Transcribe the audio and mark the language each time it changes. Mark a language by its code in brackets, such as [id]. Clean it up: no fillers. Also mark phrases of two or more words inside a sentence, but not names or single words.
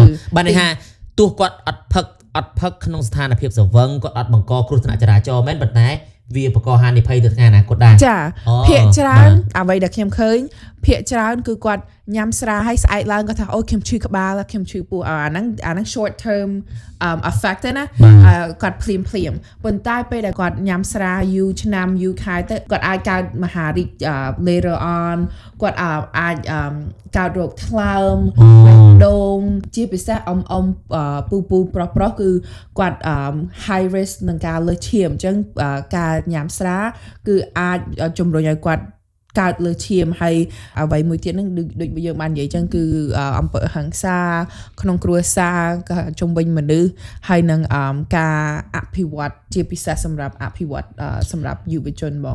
[km] បានន័យថាទោះគាត់អត់ផឹកក្នុងស្ថានភាពស្រវឹងគាត់អត់បង្កគ្រោះថ្នាក់ចរាចរណ៍មែនប៉ុន្តែវាបង្កហានិភ័យទៅថ្ងៃអនាគតដែរ ចាភាគច្រើនអ្វីដែលខ្ញុំឃើញភាគច្រើនគឺគាត់ញ៉ាំស្រាហើយស្អែកឡើងគាត់ថាអូខ្ញុំឈឺក្បាលខ្ញុំឈឺពោះអាហ្នឹង [en] short term effect [km] ណាគាត់ ភ្លាមប៉ុន្តែពេលដែលគាត់ញ៉ាំស្រាយូរឆ្នាំយូរខែទៅគាត់អាចកើតមហារីក [en] later on [km] គាត់អាចកើតរោគថ្លើមដូងជាពិសេសពូប្រុសគឺគាត់ [en] high risk [km] នឹងការលើសឈាមអញ្ចឹងការញ៉ាំស្រាគឺអាចជំរុញឲ្យគាត់កើតលើឈាមហើយអ្វីមួយទៀតហ្នឹងដូចយើងបាននិយាយចឹងគឺអំពើហិង្សាក្នុងគ្រួសារជំវិញមនុស្សហើយនឹងការអភិវឌ្ឍជាពិសេសសម្រាប់អភិវឌ្ឍសម្រាប់យុវជនបង